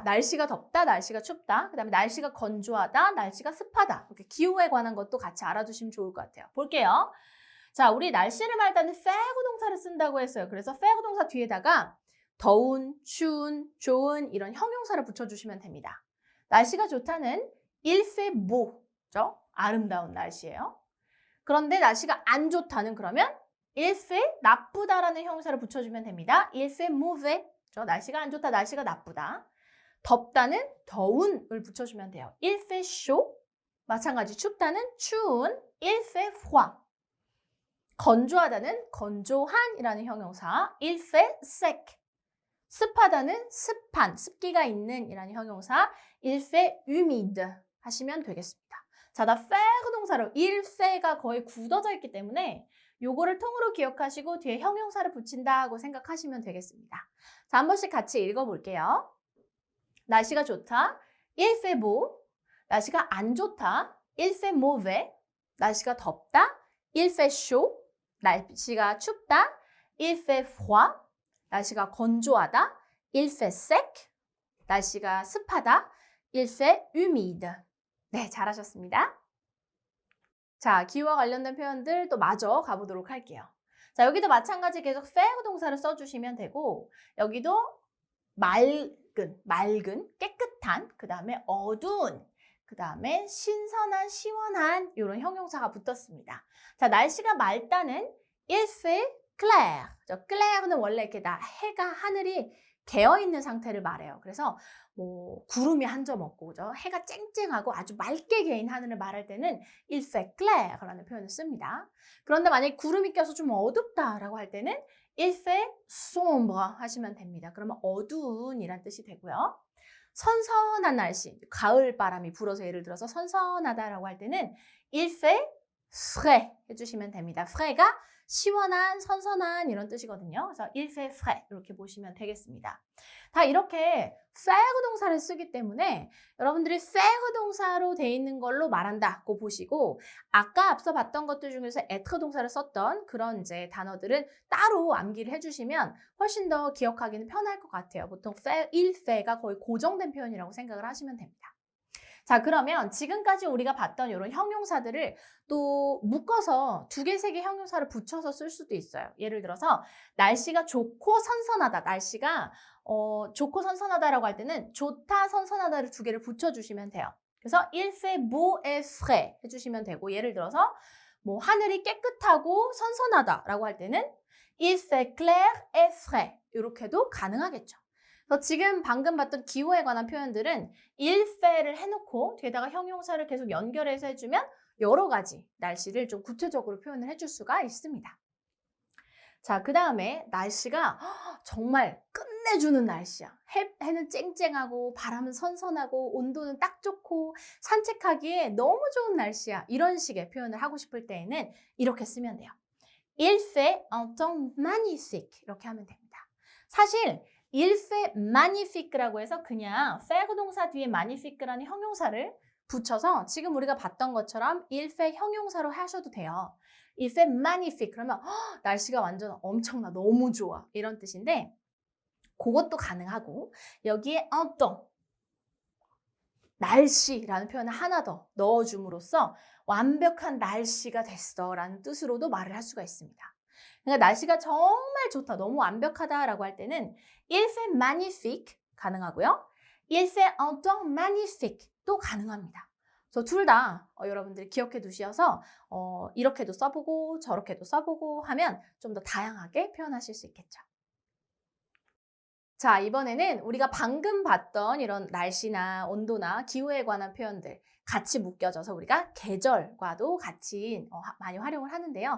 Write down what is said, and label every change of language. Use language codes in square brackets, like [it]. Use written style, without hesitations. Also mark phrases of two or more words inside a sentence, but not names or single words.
[ko] 날씨가 덥다 날씨가 춥다. 그다음에 날씨가 건조하다 날씨가 습하다. 이렇게 기후에 관한 것도 같이 알아두시면 좋을 것 같아요. 볼게요. 자, 우리 날씨를 말할 때는 faire 동사를 쓴다고 했어요. 그래서 faire 동사 뒤에다가 더운, 추운, 좋은 이런 형용사를 붙여주시면 됩니다. 날씨가 좋다는 [fr] il fait beau, [ko] 그죠? 아름다운 날씨예요. 그런데 날씨가 안 좋다는 그러면 [fr] il fait [ko] 나쁘다라는 형용사를 붙여주면 됩니다. [fr] il fait mauvais, [ko] 그죠? 날씨가 안 좋다, 날씨가 나쁘다. 덥다는 더운을 붙여주면 돼요. [fr] il fait chaud, [ko] 마찬가지 춥다는 추운 [fr] il fait froid. [ko] 건조하다는 건조한이라는 형용사 [fr] il fait sec. [ko] 습하다는 습한, 습기가 있는 이라는 형용사 [fr] il fait humide [ko] 하시면 되겠습니다. 자, 나 faire 동사로 [fr] il fait [ko] 가 거의 굳어져 있기 때문에 요거를 통으로 기억하시고 뒤에 형용사를 붙인다고 생각하시면 되겠습니다. 자, 한 번씩 같이 읽어볼게요. 날씨가 좋다, [fr] il fait beau. [ko] 날씨가 안 좋다, [fr] il fait mauvais. [ko] 날씨가 덥다, [fr] il fait chaud. [ko] 날씨가 춥다, [fr] il fait froid. [ko] 날씨가 건조하다, [fr] il fait sec. [ko] 날씨가 습하다, [fr] il fait humide. [ko] 네, 잘하셨습니다. 자, 기후와 관련된 표현들 또 마저 가보도록 할게요. 자, 여기도 마찬가지 계속 faire 동사를 써주시면 되고 여기도 맑은, 깨끗한, 그 다음에 어두운, 그 다음에 신선한, 시원한 이런 형용사가 붙었습니다. 자, 날씨가 맑다는 [fr] il fait clair. [ko] clair는 원래 이렇게 해가 하늘이 개어 있는 상태를 말해요. 그래서 뭐 구름이 한 점 없고, 그죠? 해가 쨍쨍하고 아주 맑게 개인 하늘을 말할 때는 [fr] il fait clair [ko] 라는 표현을 씁니다. 그런데 만약에 구름이 껴서 좀 어둡다라고 할 때는 [fr] il fait sombre [ko] 하시면 됩니다. 그러면 어두운이란 뜻이 되고요. 선선한 날씨, 가을 바람이 불어서 예를 들어서 선선하다라고 할 때는 [fr] il fait frais [ko] 해주시면 됩니다. frais가 시원한, 선선한 이런 뜻이거든요. 그래서 [fr] il fait frais [ko] 이렇게 보시면 되겠습니다. 다 이렇게 faire 동사를 쓰기 때문에 여러분들이 faire 동사로 돼 있는 걸로 말한다고 보시고 아까 앞서 봤던 것들 중에서 être 동사를 썼던 그런 이제 단어들은 따로 암기를 해주시면 훨씬 더 기억하기는 편할 것 같아요. 보통 faire, [fr] il fait [ko] 가 거의 고정된 표현이라고 생각을 하시면 됩니다. 자, 그러면 지금까지 우리가 봤던 이런 형용사들을 또 묶어서 2개, 3개 형용사를 붙여서 쓸 수도 있어요. 예를 들어서 날씨가 좋고 선선하다. 날씨가 좋고 선선하다라고 할 때는 좋다, 선선하다를 2개를 붙여주시면 돼요. 그래서 [fr] il fait beau et frais [ko] 해주시면 되고 예를 들어서 뭐 하늘이 깨끗하고 선선하다라고 할 때는 [fr] il fait clair et frais [ko] 이렇게도 가능하겠죠. 그래서 지금 방금 봤던 기호에 관한 표현들은 [fr] il fait [ko] 를 해놓고 뒤에다가 형용사를 계속 연결해서 해주면 여러 가지 날씨를 좀 구체적으로 표현을 해줄 수가 있습니다. 자, 그 다음에 날씨가 정말 끝내주는 날씨야. 해는 쨍쨍하고 바람은 선선하고 온도는 딱 좋고 산책하기에 너무 좋은 날씨야. 이런 식의 표현을 하고 싶을 때에는 이렇게 쓰면 돼요. [fr] Il fait un temps magnifique [ko] 이렇게 하면 됩니다. 사실 [fr] il fait magnifique [ko] 라고 해서 그냥 faire 동사 뒤에 magnifique라는 형용사를 붙여서 지금 우리가 봤던 것처럼 [fr] il fait [ko] 형용사로 하셔도 돼요. [fr] il fait magnifique [ko] 그러면 날씨가 완전 엄청나 너무 좋아 이런 뜻인데 그것도 가능하고 여기에 [fr] un temps [ko] 날씨라는 표현을 하나 더 넣어줌으로써 완벽한 날씨가 됐어 라는 뜻으로도 말을 할 수가 있습니다. 그러니까 날씨가 정말 좋다, 너무 완벽하다라고 할 때는 [fr] il fait magnifique [ko] 가능하고요. [fr] il fait un temps magnifique [ko] 또 가능합니다. 그래서 둘 다 여러분들 기억해 두셔서 이렇게도 써보고 저렇게도 써보고 하면 좀 더 다양하게 표현하실 수 있겠죠. 자, 이번에는 우리가 방금 봤던 이런 날씨나 온도나 기후에 관한 표현들 같이 묶여져서 우리가 계절과도 같이 많이 활용을 하는데요.